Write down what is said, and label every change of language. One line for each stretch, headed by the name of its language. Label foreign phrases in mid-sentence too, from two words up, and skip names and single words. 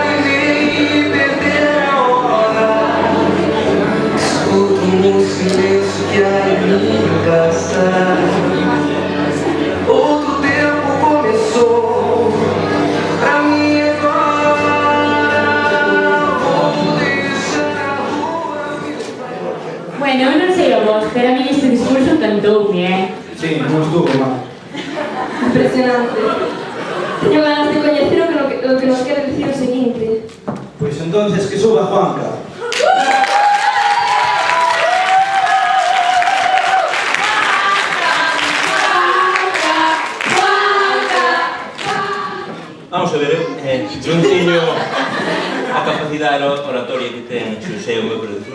Portuguese: No silêncio que a mim basta. Outro tempo começou pra mim agora. Vou deixar a rua.
Galician: Bueno, eu non sei a vos, pero a mí este discurso encantoume, Sí, non estuvo mal. Impresionante. Teño ganas de coñecer o que nos quere dicir o seguinte. Pois entonces que suba Juanca. Vamos a ver, non teño a capacidade oratoria que ten Xosé, o meu profesor.